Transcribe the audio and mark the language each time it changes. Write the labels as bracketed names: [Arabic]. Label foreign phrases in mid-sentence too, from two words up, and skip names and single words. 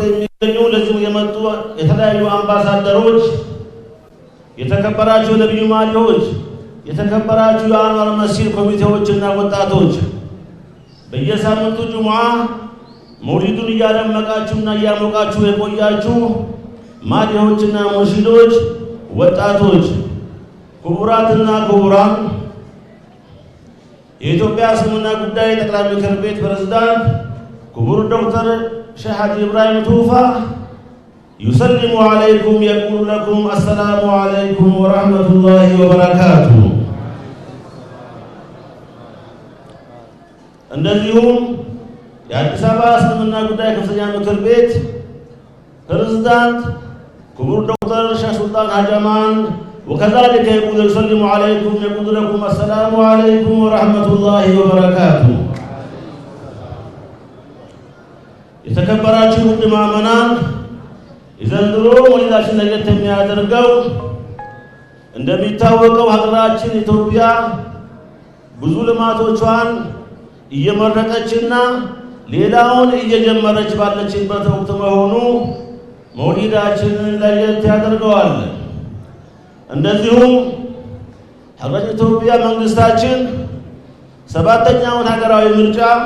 [Amharic] የሚገኙ ለዚሁ የመጡ የተለያዩ አምባሳደሮች፣ የተከበራችሁ የነብዩ ማሊዎች፣ የተከበራችሁ የአንዋር መስጂድ ኮሚቴዎችና ወጣቶች፣ በየሳምንቱ ጁምዓ መውሊዱን እያደመቃችሁና እያሞቃችሁ የቆያችሁ ማሊዎችና ሙርሺዶች፣ ወጣቶች፣ ክቡራትና ክቡራን፣ የኢትዮጵያ እስልምና ጉዳይ ጠቅላይ ምክር ቤት ፕሬዝዳንት ክቡር ዶክተር ሼህ ሐጂ ኢብራሂም ቱፋ [Arabic] يسلم عليكم يقول لكم السلام عليكم ورحمة الله وبركاته። [Amharic] እንደዚሁም የአዲስ አበባ እስልምና ጉዳይ ከፍተኛ ምክር ቤት ፕሬዝዳንት ክቡር ዶክተር ሼህ ሱልጣን ሀጀማን [Arabic] وكذلك يقول يسلم عليكم يقول لكم السلام عليكم ورحمة الله وبركاته። [Amharic] የተከበራችሁ ውድ ምዕመናን፣ የዘንድሮ መውሊዳችን ለየት የሚያደርገው እንደሚታወቀው ሀገራችን ኢትዮጵያ ብዙ ልማቶቿን እየመረቀችና ሌላውን እየጀመረች ባለችበት ወቅት መሆኑ መውሊዳችንን ለየት ያደርገዋል። እንደዚሁም ሀገራችን ኢትዮጵያ መንግስታችን ሰባተኛውን ሀገራዊ ምርጫ